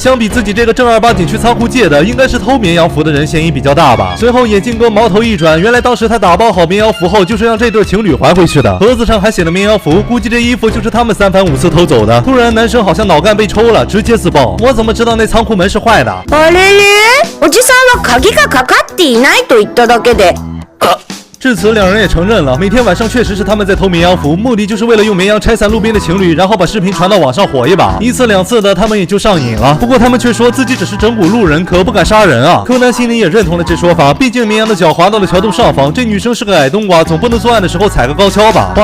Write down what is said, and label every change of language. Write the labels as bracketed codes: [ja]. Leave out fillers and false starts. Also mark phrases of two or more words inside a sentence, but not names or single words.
[zh] 相比自己这个正儿八经去仓库借的，应该是偷绵羊服的人嫌疑比较大吧。随后眼镜哥矛头一转，原来当时他打包好绵羊服后，就是让这对情侣还回去的。盒子上还写了绵羊服，估计这衣服就是他们3番5次偷走的。突然男生好像脑干被抽了，直接自爆。我怎么知道那仓库门是坏的？ [ja] あれれ？おじさんは鍵がかかっていないと言っただけで。 [zh] 至此2人也承认了，每天晚上确实是他们在偷绵羊服，目的就是为了用绵羊拆散路边的情侣，然后把视频传到网上火一把。1次2次的他们也就上瘾了。不过他们却说自己只是整蛊路人，可不敢杀人啊。柯南心里也认同了这说法，毕竟绵羊的脚滑到了桥洞上方，这女生是个矮冬瓜，总不能作案的时候踩个高跷吧。